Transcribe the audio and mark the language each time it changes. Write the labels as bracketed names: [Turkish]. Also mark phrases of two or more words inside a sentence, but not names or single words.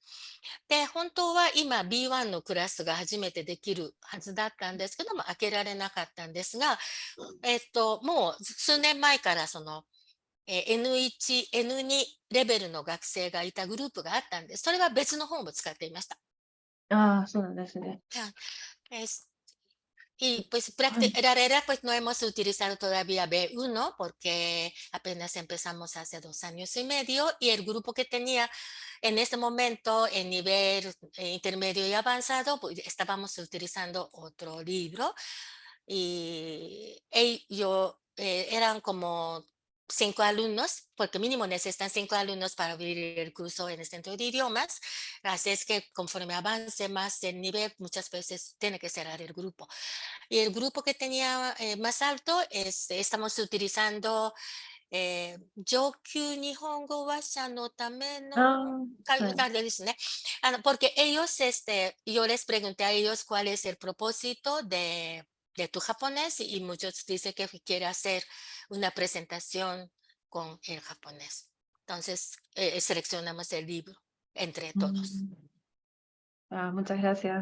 [Japanese] で、本当は今 B1 のクラスが初めてできるはずだったんですけども、開けられなかったんですが、もう数年前からその、N1、N2 レベルの学生がいたグループがあったんです。それは別の本を使っていました。ああ、そうなんですね。 [Spanish] Y pues la realidad pues no hemos utilizado todavía B1 porque apenas empezamos hace 2 años y medio y el grupo que tenía en este momento en nivel intermedio y avanzado pues estábamos utilizando otro libro y ellos eran como 5 alumnos, porque mínimo necesitan 5 alumnos para abrir el curso en el centro de idiomas, así es que conforme avance más el nivel muchas veces tiene que cerrar el grupo. Y el grupo que tenía más alto estamos utilizando [Japanese] 上級日本語話者のためのですね。 [Spanish] Porque ellos, yo les pregunté a ellos cuál es el propósito de tu japonés y muchos dicen que quiere hacer una presentación con el japonés. Entonces, seleccionamos el libro entre todos. Muchas gracias.